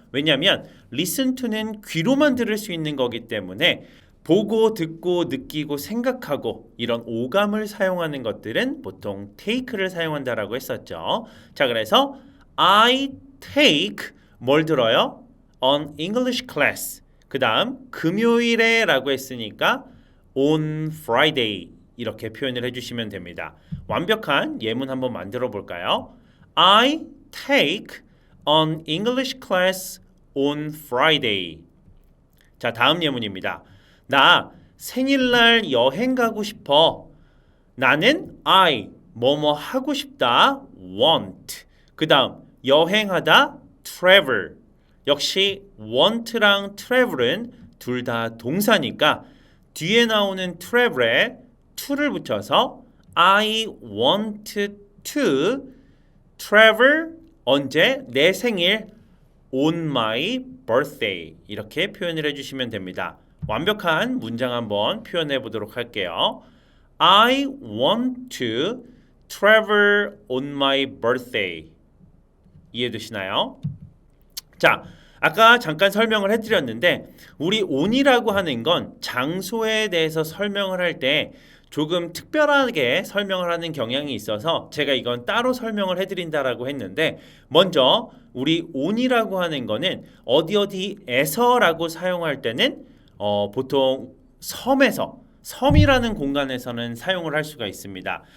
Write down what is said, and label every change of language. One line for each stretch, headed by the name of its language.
Korean: 왜냐하면
English: listen to
Korean: 는 귀로만 들을 수 있는 거기 때문에 보고 듣고 느끼고 생각하고 이런 오감을 사용하는 것들은 보통 take를 사용한다라고 했었죠. 자, 그래서
English: I take
Korean: 뭘 들어요?
English: An English class.
Korean: 그 다음 금요일에 라고 했으니까
English: on Friday
Korean: 이렇게 표현을 해주시면 됩니다. 완벽한 예문 한번 만들어 볼까요?
English: I take an English class on Friday.
Korean: 자, 다음 예문입니다. 나 생일날 여행 가고 싶어. 나는 I 뭐뭐 하고 싶다 want. 그 다음 여행하다 travel. 역시 want랑 travel은 둘 다 동사니까 뒤에 나오는 travel에 to를 붙여서
English: I want to travel
Korean: 언제? 내 생일
English: on my birthday
Korean: 이렇게 표현을 해주시면 됩니다. 완벽한 문장 한번 표현해 보도록 할게요.
English: I want to travel on my birthday.
Korean: 이해되시나요? 자, 아까 잠깐 설명을 해드렸는데 우리 on이라고 하는 건 장소에 대해서 설명을 할 때 조금 특별하게 설명을 하는 경향이 있어서 제가 이건 따로 설명을 해드린다라고 했는데 먼저 우리 on이라고 하는 거는 어디에서라고 사용할 때는 보통 섬이라는 공간에서는 사용을 할 수가 있습니다.